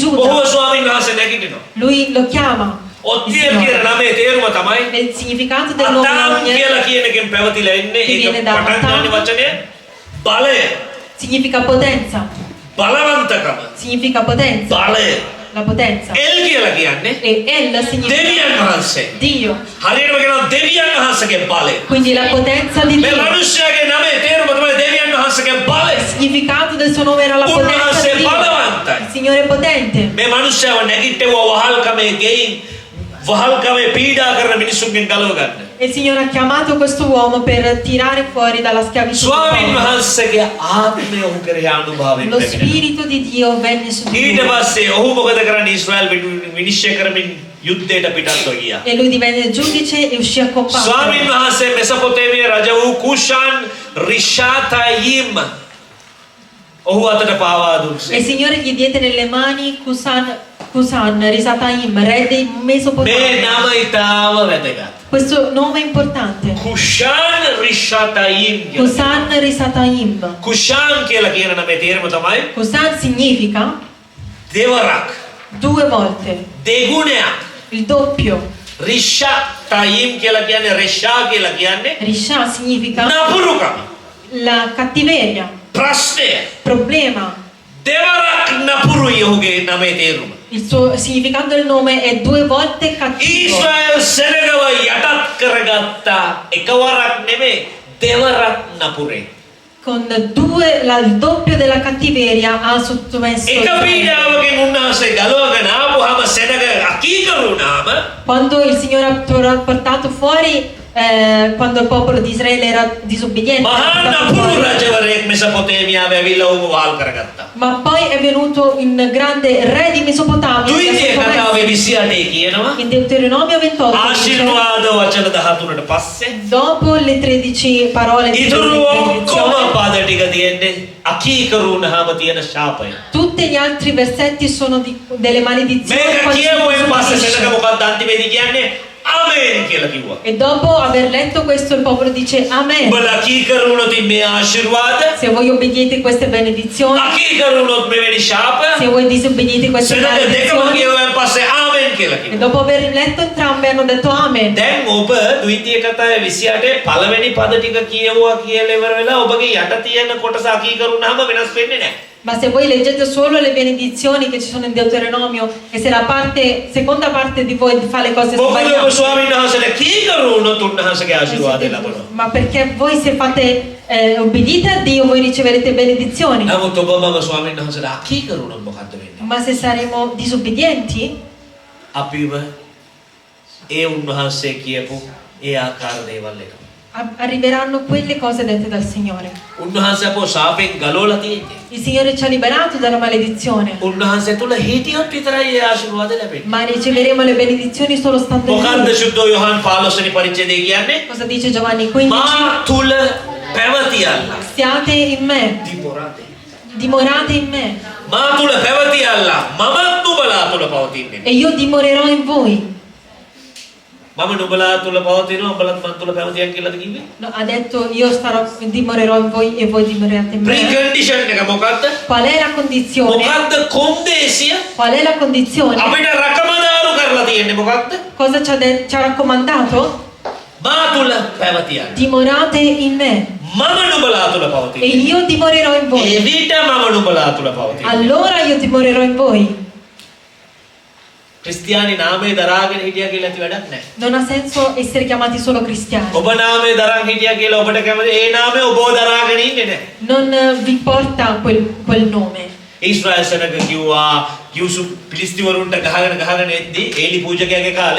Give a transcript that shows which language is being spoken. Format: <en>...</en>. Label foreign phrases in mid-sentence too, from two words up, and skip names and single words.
<si>බොහෝ</si> <it>Giuda.</it> <si>ස්වාමීන් වහන්සේ නැගිටිනවා.</si> <it>Lui lo chiama. Il</it> <si>ඔත්නියෙල් කියන</si> <it>Signore.</it> <si>නමේ තේරුම තමයි</si> <it>E il significato del nome</it> <si>අතාම් Otniel කියලා කියන එකෙන් පැවතිලා ඉන්නේ.</si> <it>Che</it> <si>ඒක</si> <it>viene da</it> <si>පටන් ගන්න Atam. වචනය බලය.</si> <it>significa potenza.</it> <si>බලවන්තකම.</si> <it>Significa potenza.</it> <si>බලය.</si> <it>La potenza.</it> <si>එල් කියලා කියන්නේ</si> <it>E El significa</it> <si>දෙවියන් වහන්සේ.</si> <it>Dio.</it> <si>හරියටම කියනවා දෙවියන් වහන්සේගේ බලය.</si> <it>Quindi la potenza di</it> <si>මේ</si> <it>Dio.</it> <si>මිනිස්යාගේ නමේ තේරුම තමයි දෙවියන් වහන්සේගේ බලය.</si> <it>Il significato del suo nome era la potenza</it> <si>උන්වහන්සේ</si> <it>di Dio.</it> <si>බලවන්තයි.</si> <it>Il Signore è potente.</it> <si>මේ මිනිස්යාව නැගිට්ටුවා වහල්කමේ ගෙයින් වහල්කමේ පීඩා කරන මිනිසුන්ගෙන් ගලව ගන්න.</si> <it>E il Signore ha chiamato questo uomo per tirare fuori dalla schiavitù.</it> <si>ස්වාමීන් වහන්සේගේ ආත්මය ඔහු කෙරෙහි අනුභවයෙන්</si> <it>Lo</it> <si>ලැබෙනවා.</si> <it>spirito di Dio venne su di</it> <si>ඊට</si> <it>lui.</it> <si>පස්සේ ඔහු මොකද කරන්නේ ඊශ්‍රායල් විනිශ්චය කරමින් යුද්ධයට පිටත්ව ගියා.</si> <it>e lui divenne giudice e uscì a combattere.</it> <si>ස්වාමීන් වහන්සේ මෙසපොතේමිය රජ වූ කුෂාන් රිෂාතයිම් ඔහු අතට පාවා E දුන්සේ.</si> <it>il Signore gli diede nelle mani Cusan Risataim, re dei</it> <si>මේ</si> <it>Mesopotami.</it> <si>නම ඉතාම වැදගත්.</si> <it>Questo nome è importante.</it> <si>කුෂාන් රිෂාතයිම්. Cusan Risataim. කුෂාන් කියලා කියන නමේ තේරුම තමයි</si> <it>Cusan significa</it> <si>දෙවරක්,</si> <it>2 volte,</it> <si>දෙගුණයක්.</si> <it>il doppio.</it> <si>රිෂාතයිම් කියලා කියන්නේ රෙෂා කියලා කියන්නේ</si> <it>Risha significa</it> <si>නපුරුකම,</si> <it>la cattiveria,</it> <si>ප්‍රශ්නය.</si> <it>problema.</it> <si>දෙවරක් නපුරුයි ඔහුගේ නමේ තේරුම.</si> <it>Il suo significato del nome è 2 volte cattivo.</it> <si>ඊශ්‍රායල් සෙනගව යටත් කරගත්තා එකවරක් නෙමෙයි දෙවරක් නපුරේ.</si> <it>Con il doppio della cattiveria ha sottomesso</it> <si>එක Israele. පීඩාවකින් උන්වහන්සේ ගලවගෙන ආපුවාම සෙනග අකීකරු වුණාම</si> <it>Quando il Signore ha portato fuori, quando il popolo di Israele era disobbediente,</it> <si>මහා</si> <it>ha portato</it> <si>නපුරු</si> <it>fuori.</it> <si>රජවරයෙක් මෙසපොතේමියාවේ ඇවිල්ලා ඔහුව වාල් කරගත්තා.</si> <it>Ma poi è venuto un grande re di Mesopotamia che ha</it> <si>ද්විතීය</si> <it>sottomesso.</it> <si>කතාවේ 28 කියනවා</si> <it>In Deuteronomio 28 dice,</it> <si>ආශිර්වාද වචන 13ට පස්සේ</si> <it>dopo le 13 parole di</it> <si>ඉතුරු ඔක්කොම</si> <it>benedizione,</it> <si>පද ටික තියෙන්නේ අකීකරු වුණාම තියෙන ශාපය.</si> <it>tutti gli altri versetti sono delle maledizioni.</it> <si>මේක</si> <it>quando si</it> <si>කියුවෙන් පස්සේ සෙනග</si> <it>disobbedisce.</it> <si>මොකක්ද අන්තිමේදී කියන්නේ ආමේන් කියලා කිව්වා.</si> <it>E dopo aver letto questo il popolo dice Amen.</it> <si>උඹලා අකීකරු වුණොත් මේ ආශිර්වාද,</si> <it>Se voi obbediete queste benedizioni,</it> <si>අකීකරු වුණොත් මෙවැනි ශාප,</si> <it>se voi disobbediete queste</it> <si>සෙනග දෙකම</si> <it>maledizioni,</it> <si>කියුවෙන් පස්සේ ආමේන් කියලා e කිව්වා.</si> <it>dopo aver letto entrambe hanno detto Amen.</it> <si>දැන් ඔබ ද්විතීය කතාවේ 28 පළවෙනි පද ටික කියවුවා කියලා ඉවර වෙලා ඔබගේ යට තියෙන කොටස අකීකරු වුණාම වෙනස් වෙන්නේ නැහැ.</si> <it>Ma se voi leggete solo le benedizioni che ci sono in Deuteronomio e se la seconda parte di voi fa le cose</it> <si>මොකද ඔබ</si> <it>sbagliate,</it> <si>ස්වාමීන් වහන්සේට කීකරු වුණොත් උන්වහන්සේගේ ආශිර්වාදය ලබනවා.</si> <it>ma perché voi se fate obbedite a Dio voi riceverete benedizioni.</it> <si>නමුත් ඔබ මම ස්වාමීන් වහන්සේට අකීකරු වුණොත් මොකද්ද වෙන්නේ?</si> <it>Ma se saremo disobbedienti,</it> <si>අපිව ඒ උන්වහන්සේ කියපු ඒ ආකාර දේවල් එක.</si> <it>arriveranno quelle cose dette dal Signore.</it> <si>උන්වහන්සේ අපෝ ශාපෙන් ගලවලා තියෙන්නේ.</si> <it>Il Signore ci ha liberato dalla maledizione,</it> <si>උන්වහන්සේ තුල හිටියොත් විතරයි ඒ ආශිර්වාද ලැබෙන්නේ.</si> <it>ma riceveremo le benedizioni solo stando in</it> <si>මොකද්ද Lui. සුද්ධ යෝහන් 15 වෙනි පරිච්ඡේදයේ කියන්නේ?</si> <it>Cosa dice Giovanni 15?</it> <si>මා තුල පැවතියල්ලා.</si> <it>Stiate in me,</it> <si>දීපොරාතේ.</si> <it>dimorate in me</it> <si>මා තුල පැවතියල්ලා. මමත් නුඹලා තුල පවතින්නේ.</si> <it>e io dimorerò in voi.</it> <si>මම නුඹලා තුල පවතිනවා උඹලත් මන් තුල පැවතියක් කියලාද කිව්වේ?</si> <it>No, ha detto io dimorerò in voi e voi dimorerete in me.</it> <si>ප්‍රිකන්ඩිෂන් එක මොකද්ද?</si> <it>Qual è la condizione?</it> <si>මොකද්ද කොන්දේසිය?</si> <it>Qual è la condizione?</it> <si>අපිට රකමදාරු කරලා තියෙන්නේ මොකද්ද?</si> <it>Cosa ci ha raccomandato?</it> <si>මා තුල පැවතියල්ලා.</si> <it>Dimorate in me</it> <si>මම නුඹලා තුල e පවතින්නේ.</si> <it>io dimorerò in voi.</it> <si>එවිට මම නුඹලා තුල පවතින්නේ.</si> <it>Allora io dimorerò in voi.</it> <si>ක්‍රිස්තියානි නාමය දරාගෙන හිටියා කියලා ඇති වැඩක් නැහැ.</si> <it>Non ha senso essere chiamati solo cristiani.</it> <si>ඔබ නාමය දරන් හිටියා කියලා ඔබට කැමති ඒ නාමය ඔබව දරාගෙන ඉන්නේ නැහැ.</si> <it>Non vi porta quel nome.</it> <si>ඊශ්‍රායල් සෙනග කිව්වා යූසුෆ් පිලිස්තිවරුන්ට ගහගෙන එද්දී ඒලි පූජකයාගේ කාලේ</si>